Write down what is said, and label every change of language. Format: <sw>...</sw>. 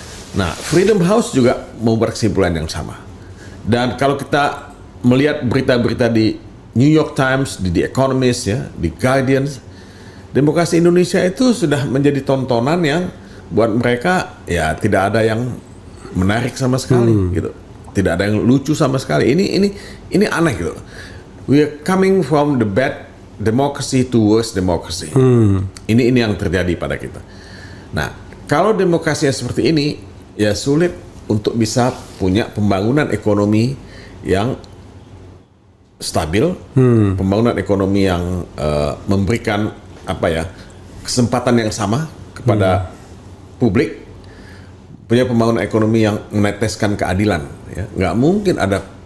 <id>Nah, Freedom House juga membuat kesimpulan yang sama. Dan kalau kita melihat berita-berita di New York Times, di The Economist, ya, di Guardian, demokrasi Indonesia itu sudah menjadi tontonan yang buat mereka ya tidak ada yang menarik sama sekali, gitu. Tidak ada yang lucu sama sekali. Ini aneh gitu.</id> <en>We are coming from the bad democracy to worse democracy.</en> <id>Ini yang terjadi pada kita. Nah, kalau demokrasi seperti ini, ya sulit untuk bisa punya pembangunan ekonomi yang stabil, pembangunan ekonomi yang memberikan kesempatan yang sama kepada publik, punya pembangunan ekonomi yang meneteskan keadilan. Ya. Nggak mungkin ada</id>